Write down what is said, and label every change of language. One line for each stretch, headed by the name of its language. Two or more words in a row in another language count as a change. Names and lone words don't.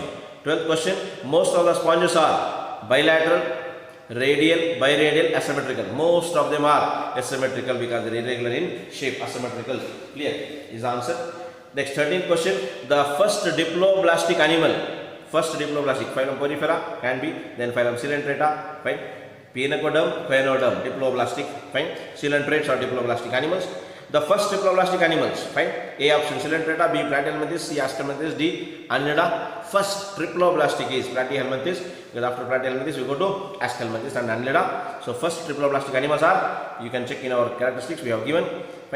English: 12th question, most of the sponges are bilateral, radial, biradial, asymmetrical. Most of them are asymmetrical because they are irregular in shape, asymmetrical. Clear is the answer. Next, 13th question, the first diploblastic animal, phylum Porifera can be, then phylum Coelenterata, fine. Pienocoderm, Choanoderm, diploblastic, fine. Coelentrates are diploblastic animals. The first diploblastic animals, fine. A option Coelenterata, B platyhelminthes, C Ascomyces, D Annelida. First triploblastic is platyhelminthes, because after platyhelminthes we go to Ascomyces and Annelida. So first triploblastic animals are, you can check in our characteristics we have given, fine.